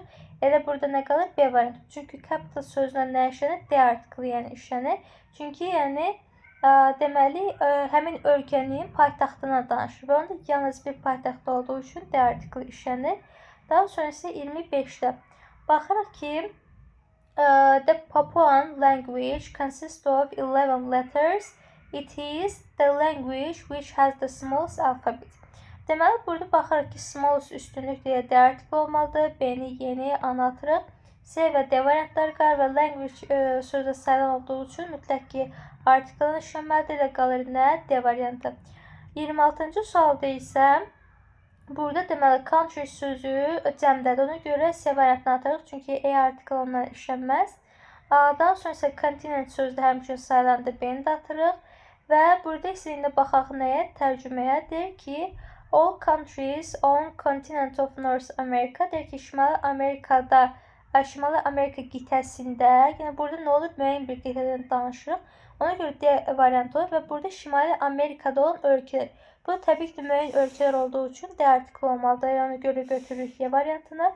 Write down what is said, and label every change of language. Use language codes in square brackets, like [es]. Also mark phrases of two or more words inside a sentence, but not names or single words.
[az] Elə burada nə qalır? B variantı. Çünki capital sözünə nə işlənir? D artikli yəni işlənir. Çünki yəni deməli həmin ölkənin paytaxtına danışır. Və onda yalnız bir paytaxt olduğu üçün D artikli işlənir. Daha sonra isə 25-də baxırıq ki, [en] the Papuan language consists of 11 letters. It is the language which has the smallest alphabet. [az] Deməli, burada baxırıq ki, smallest üstünlük deyə D artikli olmalıdır. B-ni, Y-ni, A-nı atırıq. C və D variantları qalır və language sözü sayılan olduğu üçün mütləq ki, artiklını işlənməlidir də qalır nə? D variantı. 26-cı sualda isə burada deməli country sözü cəmdədir. Ona görə C variantını atırıq. Çünki E artikli ondan işlənməz. Daha sonra isə continent sözü də həmçinin sayılandır. B-ni də atırıq. Və burada isə indi baxaq nəyə? Tərcüməyə. Deyir ki, [en] all countries on continent of North America. [az] Deyir ki, Şimali Amerika qitəsində, yəni burada nə olur? Müəyyən bir qitədən danışırıq. Ona görə D variantı olur və burada Şimali Amerikada olan ölkələr. Bu təbii ki, müəyyən ölkələr olduğu üçün D artikli olmalıdır. Ona görə götürürük Y variantını.